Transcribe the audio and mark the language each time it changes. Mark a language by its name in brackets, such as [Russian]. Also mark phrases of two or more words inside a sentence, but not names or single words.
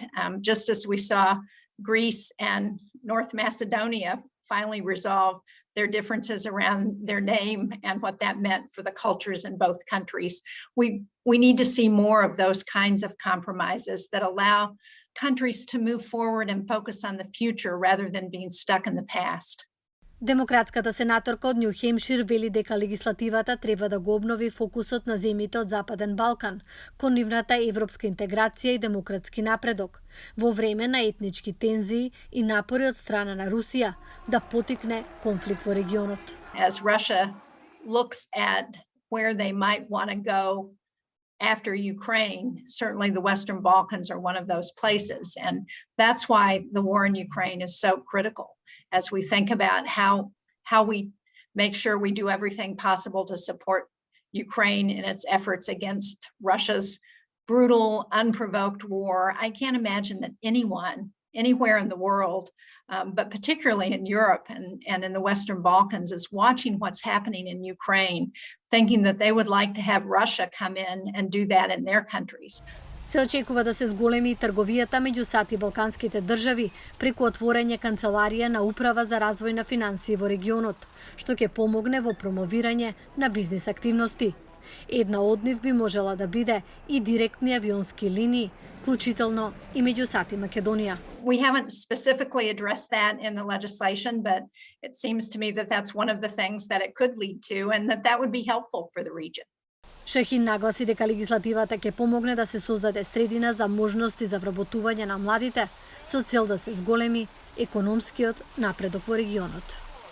[English] Just as we saw Greece and North Macedonia finally resolve their differences around their name and what that meant for the cultures in both countries. We need to see more of those kinds of compromises that allow countries to move forward and focus on the future rather than being stuck in the past. [Macedonian] Демократската сенаторка од Њу Хемшир вели дека легислативата треба да го обнови фокусот на земјите од Западен Балкан кон нивната европска интеграција и демократски напредок во време на етнички тензии и напори од страна на Русија да потикне конфликт во регионот. [English] As Russia looks at where they might want to go after Ukraine, certainly the Western Balkans are one of those places. And that's why the war in Ukraine is so critical as we think about how we make sure we do everything possible to support Ukraine in its efforts against Russia's brutal, unprovoked war. I can't imagine that anyone, anywhere in the world, but particularly in Europe and in the Western Balkans, is watching what's happening in Ukraine, thinking that they would like to have Russia come in and do that in their countries. [Macedonian] Се очекува да се зголеми трговијата меѓу САД и балканските држави преку отворање канцеларија на Управа за развој на финансии во регионот, што ќе помогне во промовирање на бизнис активности. Една од нив би можела да биде и директни авионски линии, вклучително и меѓу САД и Македонија. [English] We haven't specifically addressed that in the legislation, but it seems to me that that's one of the things that it could lead to and that would be helpful for the region. [Macedonian] Шахин нагласи дека легислативата ќе помогне да се создаде средина за можности за вработување на младите со цел да се зголеми економскиот напредок во регионот.